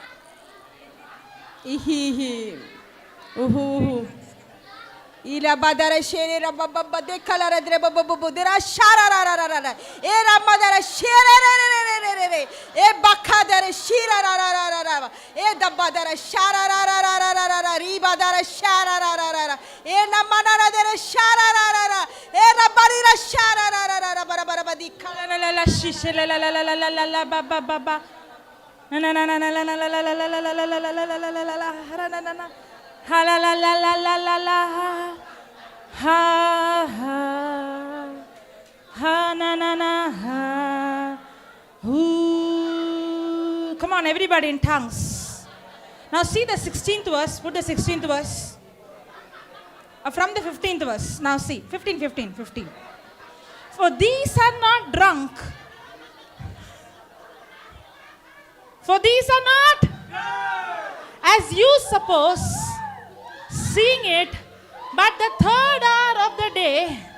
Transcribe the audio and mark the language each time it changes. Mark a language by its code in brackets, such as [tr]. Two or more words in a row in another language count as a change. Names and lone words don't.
[en] Ihi. Ooh. Ira badara shere ra baba de kalara dre baba dera shara ra ra ra ra. Era madara shere re. E bakadara shira ra ra ra ra. E dabadara shara ra ra ra ra ra ra. Riba dara shara ra ra ra ra. E namanara dera shara ra ra ra. E rabarira shara ra ra ra ra bara badi kalara la la shishe la la la la la la la baba baba. Na na na na na na na la la la la la la la la la la la la la la la. Ha la la la la la la la ha ha ha na na na ha. Ooh. Come on, everybody in tongues. Now see the 16th verse. Put the 16th verse. From the 15th verse. Now see 15. For these are not drunk. For these are not as you suppose, seeing it, but the third hour of the day.